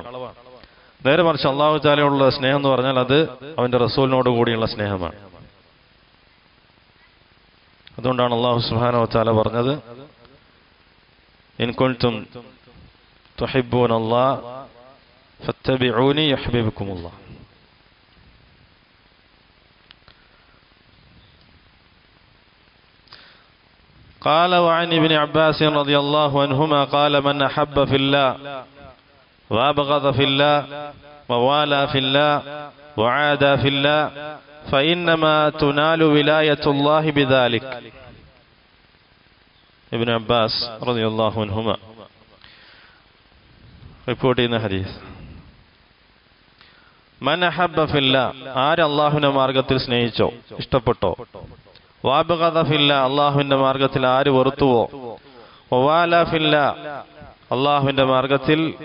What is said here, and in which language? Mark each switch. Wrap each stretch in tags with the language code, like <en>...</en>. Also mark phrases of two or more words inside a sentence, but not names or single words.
<ml>നേരെ മറിച്ച് അള്ളാഹു തആലയോടുള്ള സ്നേഹം എന്ന് പറഞ്ഞാൽ അത് അവൻ്റെ റസൂലിനോട് കൂടിയുള്ള സ്നേഹമാണ്. അതുകൊണ്ടാണ് അള്ളാഹു</ml> <ar>سبحانه وتعالى</ar> <ml>പറഞ്ഞത്,</ml> <ar>إن كنتم تحبون الله فاتبعوني يحببكم الله. قال وعن ابن عباس رضي الله عنهما قال من أحب في الله وأبغض في الله ووالى في الله وعادى في الله فإنما تنال ولاية الله بذلك. ابن عباس رضي الله عنهما</ar> <ml>റിപ്പോർട്ട് ചെയ്യുന്ന ഹദീസ്.</ml> <ar>من أحب في الله,</ar> <ml>ആര് അള്ളാഹുവിന്റെ മാർഗത്തിൽ സ്നേഹിച്ചോ, ഇഷ്ടപ്പെട്ടോ,</ml> <ar>وأبغض في الله,</ar> <ml>അള്ളാഹുവിന്റെ മാർഗത്തിൽ ആര് വെറുത്തുവോ,</ml> <ar>ووالى في الله,</ar> <ml>അള്ളാഹുവിന്റെ മാർഗത്തിൽ</ml>